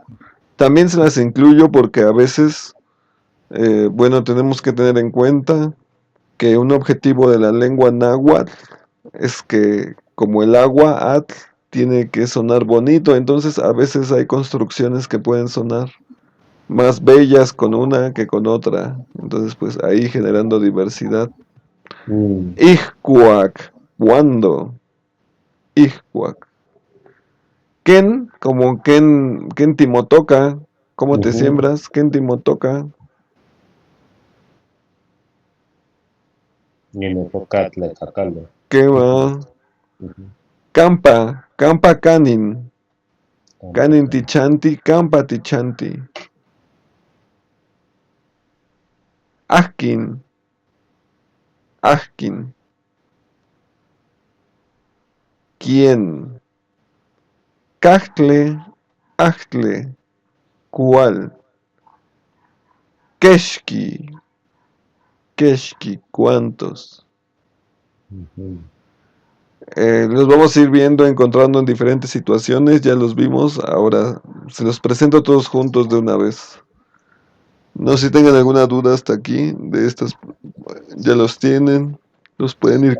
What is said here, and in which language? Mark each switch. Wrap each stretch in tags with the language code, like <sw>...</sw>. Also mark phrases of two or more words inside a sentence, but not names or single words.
<es>También se las incluyo porque a veces, bueno, tenemos que tener en cuenta que un objetivo de la lengua náhuatl es que como el agua atl tiene que sonar bonito, entonces a veces hay construcciones que pueden sonar más bellas con una que con otra. Entonces, pues ahí generando diversidad. Mm. Ixcuac, ¿cuándo? Ixcuac. Ken, como</es> <nah>Ken Timotoca,</nah> <es>¿cómo te Ujú. siembras?</es> <nah>Ken Timotoca.</nah> <es>Y me toca tlacacalo. ¿Qué Ujú. va? Ujú.</es> <nah>Campa canin. Campa, Canin campa. tichanti, campa tichanti. Ajkin, ajkin.</nah> <es>¿Quién?</es> <nah>Cajtle, ajtle.</nah> <es>¿Cuál?</es> <nah>Keshki, keshki.</nah> <es>¿Cuántos? Ujú. Los vamos a ir viendo, encontrando en diferentes situaciones. Ya los vimos. Ahora se los presento todos juntos de una vez. No sé si tengan alguna duda hasta aquí de estas. Ya los tienen. Los pueden ir</es>